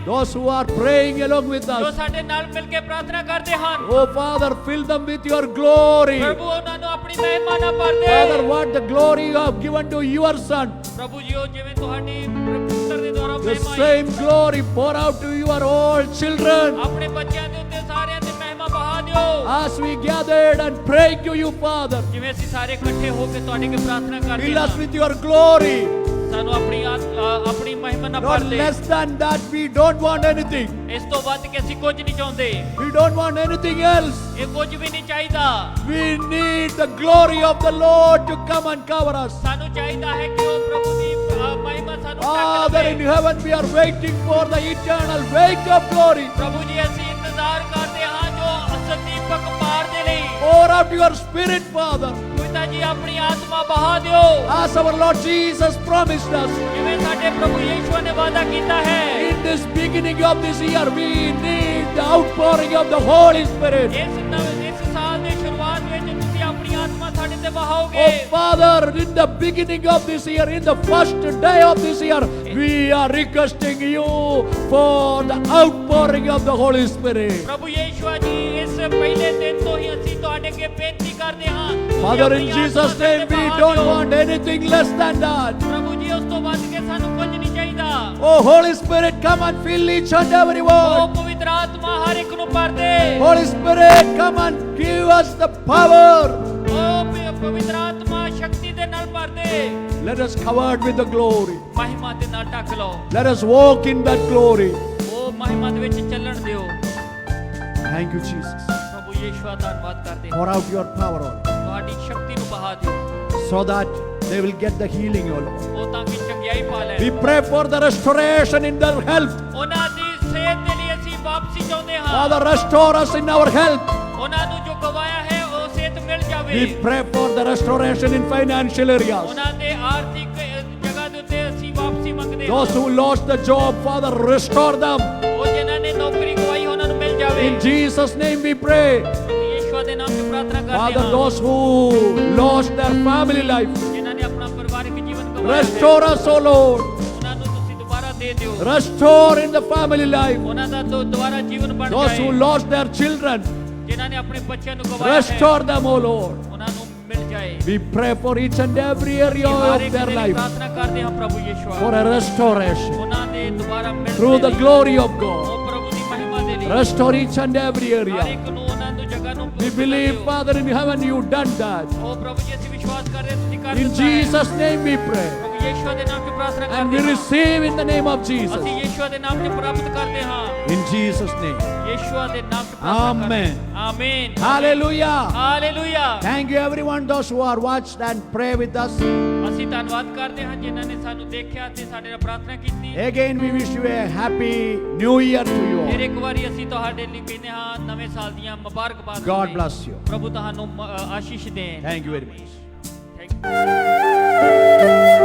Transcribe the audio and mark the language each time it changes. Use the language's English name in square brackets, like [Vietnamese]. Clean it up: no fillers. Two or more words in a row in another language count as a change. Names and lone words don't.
[English] those who are praying along with [Punjabi] ਜੋ [English] us, [Punjabi] ਸਾਡੇ ਨਾਲ ਮਿਲ ਕੇ ਪ੍ਰਾਰਥਨਾ ਕਰਦੇ ਹਨ [English] oh Father, fill them with your glory. [Punjabi] ਪ੍ਰਭੂ ਉਹਨਾਂ ਨੂੰ ਆਪਣੀ ਮਹਿਮਾ ਨਾਲ ਭਰ [English] Father, [Punjabi] ਦੇ [English] what the glory you have given to your Son, [Punjabi] ਪ੍ਰਭੂ ਜੀ ਉਹ ਜਿਵੇਂ ਤੁਹਾਡੀ ਪੁੱਤਰ ਦੇ ਦੁਆਰਾ [English] the [Punjabi] ਮਹਿਮਾ ਆਈ [English] same glory pour out to your all children. [Punjabi] ਆਪਣੇ ਬੱਚਿਆਂ ਦੇ ਉੱਤੇ ਸਾਰਿਆਂ ਤੇ ਮਹਿਮਾ ਬਹਾ ਦਿਓ [English] As we gathered and prayed to you, Father, [Punjabi] ਜਿਵੇਂ ਅਸੀਂ ਸਾਰੇ ਇਕੱਠੇ ਹੋ ਕੇ ਤੁਹਾਡੇ ਅੱਗੇ ਪ੍ਰਾਰਥਨਾ ਕਰਦੇ [English] fill us [Punjabi] ਹਾਂ [English] with your glory. [Punjabi] ਸਾਨੂੰ ਆਪਣੀ ਮਹਿਮਾ ਨਾਲ ਭਰ [English] Not [Punjabi] ਦੇ [English] less than that, we don't want anything. [Punjabi] ਇਸ ਤੋਂ ਵੱਧ ਕੇ ਅਸੀਂ ਕੁਝ ਨਹੀਂ ਚਾਹੁੰਦੇ [English] We don't want anything else. [Punjabi] ਇਹ ਕੁਝ ਵੀ ਨਹੀਂ ਚਾਹੀਦਾ [English] We need the glory of the Lord to come and cover us. [Punjabi] ਸਾਨੂੰ ਚਾਹੀਦਾ ਹੈ ਕਿ ਉਹ ਪ੍ਰਭੂ ਦੀ ਮਹਿਮਾ ਸਾਨੂੰ [English] Father, [Punjabi] ਢੱਕ [English] in [Punjabi] ਲਵੇ [English] heaven we are waiting for the eternal weight of glory. [Punjabi] ਪ੍ਰਭੂ ਜੀ ਅਸੀਂ ਇੰਤਜ਼ਾਰ ਕਰਦੇ ਹਾਂ ਜੋ ਅਸਦੀਪਕ ਪਾਰ ਦੇ ਲਈ [English] Pour out your Spirit, Father, [Punjabi] ਪਿਤਾ ਜੀ ਆਪਣੀ ਆਤਮਾ ਬਹਾ ਦਿਓ [English] as our Lord Jesus promised us. [Punjabi] ਜਿਵੇਂ ਸਾਡੇ ਪ੍ਰਭੂ ਯੇਸ਼ੂ ਨੇ ਵਾਅਦਾ ਕੀਤਾ ਹੈ [English] In this beginning of this year, we need the outpouring of the Holy Spirit. [Punjabi] ਇਸ ਸਾਲ ਦੀ ਸ਼ੁਰੂਆਤ ਵਿੱਚ ਤੁਸੀਂ ਆਪਣੀ ਆਤਮਾ ਸਾਡੇ ਤੇ ਵਹਾਓਗੇ [English] Oh Father, in the beginning of this year, in the first day of this year, we are requesting you for the outpouring of the Holy Spirit. [Punjabi] ਪ੍ਰਭੂ ਯੇਸ਼ੂ ਜੀ ਇਸ ਪਹਿਲੇ ਦਿਨ ਤੋਂ ਹੀ ਅਸੀਂ ਤੁਹਾਡੇ ਅੱਗੇ ਬੇਨਤੀ ਕਰਦੇ ਹਾਂ ਤੁਸੀਂ [English] Father, in [Punjabi] ਆਪਣੀ ਆਤਮਾ [English] Jesus' [Punjabi] ਸਾਡੇ [English] name, [Punjabi] ਤੇ [English] we [Punjabi] ਵਹਾ [English] don't [Punjabi] ਦਿਓ। [English] want anything less than that. [Punjabi] ਪ੍ਰਭੂ ਜੀ ਉਸ ਤੋਂ ਵੱਧ ਕੇ ਸਾਨੂੰ ਕੁਝ ਨਹੀਂ ਚਾਹੀਦਾ [English] Oh Holy Spirit, come and fill each and every [Punjabi] ਉਹ [English] one. [Punjabi] ਪਵਿੱਤਰ ਆਤਮਾ ਹਰ ਇੱਕ ਨੂੰ ਭਰ ਦੇ [English] Holy Spirit, come and give us the power. [Punjabi] ਉਹ ਪਵਿੱਤਰ ਆਤਮਾ ਸ਼ਕਤੀ ਦੇ ਨਾਲ ਭਰ ਦੇ [English] Let us covered with the glory. [Punjabi] ਮਹਿਮਾ ਦੇ ਨਾਲ ਢੱਕ ਲਓ [English] Let us walk in that glory. [Punjabi] ਉਹ ਮਹਿਮਾ ਦੇ ਵਿੱਚ ਚੱਲਣ ਦਿਓ [English] Thank you, Jesus. [Punjabi] ਪ੍ਰਭੂ ਯੇਸ਼ੂ ਦਾ ਧੰਨਵਾਦ ਕਰਦੇ ਹਾਂ [English] Pour out your power on [Punjabi] ਤੁਹਾਡੀ ਸ਼ਕਤੀ ਨੂੰ ਬਹਾ ਦਿਓ [English] so that they will get the healing, O Lord. [Punjabi] ਉਹ ਤਾਂ ਕਿ ਚੰਗਿਆਈ ਪਾ ਲੈਣ [English] We pray for the restoration in their health. [Punjabi] ਉਹਨਾਂ ਦੀ ਸਿਹਤ ਦੇ ਲਈ ਅਸੀਂ ਵਾਪਸੀ ਚਾਹੁੰਦੇ ਹਾਂ [English] Father, restore us in our health. [Punjabi] ਉਹਨਾਂ ਨੂੰ ਜੋ ਗਵਾਇਆ ਹੈ ਉਹ ਸਿਹਤ ਮਿਲ ਜਾਵੇ ਹੋਵੇ [English] We pray for the restoration in financial areas. [Punjabi] ਉਹਨਾਂ ਦੇ ਆਰਥਿਕ ਜਗ੍ਹਾ ਦੇ ਉੱਤੇ ਅਸੀਂ ਵਾਪਸੀ ਮੰਗਦੇ ਹਾਂ [English] Those who lost the job, Father, restore them. [Punjabi] ਉਹ ਜਿਨ੍ਹਾਂ ਨੇ ਨੌਕਰੀ ਗਵਾਈ ਉਹਨਾਂ ਨੂੰ ਮਿਲ ਜਾਵੇ [English] In Jesus' name we pray. [Punjabi] ਪ੍ਰਭੂ ਯਿਸੂਆ ਦੇ ਨਾਮ 'ਚ ਪ੍ਰਾਰਥਨਾ ਕਰਦੇ [English] Father, [Punjabi] ਹਾਂ [English] those who lost their family life, [Punjabi] ਜਿਨ੍ਹਾਂ ਨੇ ਆਪਣਾ ਪਰਿਵਾਰਕ ਜੀਵਨ ਗਵਾਇਆ ਹੈ, [English] restore us, O Lord. [Punjabi] ਉਹਨਾਂ ਨੂੰ ਤੁਸੀਂ ਦੁਬਾਰਾ ਦੇ ਦਿਓ [English] Restore in the family life. [Punjabi] ਉਹਨਾਂ ਦਾ ਦੁਬਾਰਾ ਜੀਵਨ ਬਣ [English] Those who [Punjabi] ਜਾਏ [English] lost their children, [Punjabi] ਜਿਨ੍ਹਾਂ ਨੇ ਆਪਣੇ ਬੱਚਿਆਂ ਨੂੰ ਗਵਾਇਆ ਹੈ [English] restore them, O Lord. [Punjabi] ਉਹਨਾਂ ਨੂੰ ਮਿਲ ਜਾਏ [English] We pray for each and every area [Punjabi] ਹਰ [English] of [Punjabi] ਇੱਕ [English] their [Punjabi] ਦੀ [English] life [Punjabi] ਪ੍ਰਾਰਥਨਾ ਕਰਦੇ ਹਾਂ ਪ੍ਰਭੂ ਯਿਸੂਆ [English] for a restoration [Punjabi] ਉਹਨਾਂ ਦੇ ਦੁਬਾਰਾ ਮਿਲਣ [English] through [Punjabi] ਦੇ [English] the [Punjabi] ਲਈ। [English] glory of God. [Punjabi] ਉਹ ਪ੍ਰਭੂ ਦੀ ਮਹਿਮਾ ਦੇ ਲਈ [English] Restore each and every [Punjabi] ਹਰ [English] area. [Punjabi] ਇੱਕ ਨੂੰ ਉਹਨਾਂ ਨੂੰ ਜਗ੍ਹਾ ਨੂੰ [English] We believe, [Punjabi] ਦਿਓ। [English] Father, in heaven you done that. [Punjabi] ਉਹ ਪ੍ਰਭੂ ਜੀ ਅਸੀਂ ਵਿਸ਼ਵਾਸ ਕਰ ਰਹੇ ਹਾਂ ਤੁਸੀਂ ਕਰ [English] In [Punjabi] ਦਿੱਤਾ ਹੈ [English] Jesus' name we pray. [Punjabi] ਪ੍ਰਭੂ ਯਿਸੂਆ ਦੇ ਨਾਮ 'ਚ ਪ੍ਰਾਰਥਨਾ [English] And we [Punjabi] ਕਰਦੇ ਹਾਂ [English] receive in the name of Jesus. [Punjabi] ਅਸੀਂ ਯਿਸੂਆ ਦੇ ਨਾਮ 'ਚ ਪ੍ਰਾਪਤ ਕਰਦੇ ਹਾਂ [English] In Jesus' name. [Punjabi] ਯਿਸੂਆ ਦੇ ਨਾਮ 'ਚ ਪ੍ਰਾਰਥਨਾ ਕਰਦੇ [English] Amen. [Punjabi] ਹਾਂ ਆਮੀਨ [English] Hallelujah. [Punjabi] ਹਾਲੇਲੂਇਆ [English] Thank you everyone, those who are watched and pray with us. [Punjabi] ਅਸੀਂ ਧੰਨਵਾਦ ਕਰਦੇ ਹਾਂ ਜਿਨ੍ਹਾਂ ਨੇ ਸਾਨੂੰ ਦੇਖਿਆ ਤੇ ਸਾਡੇ ਨਾਲ ਪ੍ਰਾਰਥਨਾ ਕੀਤੀ [English] Again, we wish you a happy new year to you [Punjabi] ਫਿਰ [English] all. [Punjabi] ਇੱਕ ਵਾਰੀ ਅਸੀਂ ਤੁਹਾਡੇ ਲਈ ਕਹਿੰਦੇ ਹਾਂ ਨਵੇਂ ਸਾਲ ਦੀਆਂ ਮੁਬਾਰਕਬਾਦ [English] God [Punjabi] ਹੋਵੇ। [English] bless you. [Punjabi] ਪ੍ਰਭੂ ਤੁਹਾਨੂੰ ਆਸ਼ੀਸ਼ ਦੇਣ [English] Thank you very much. Thank you.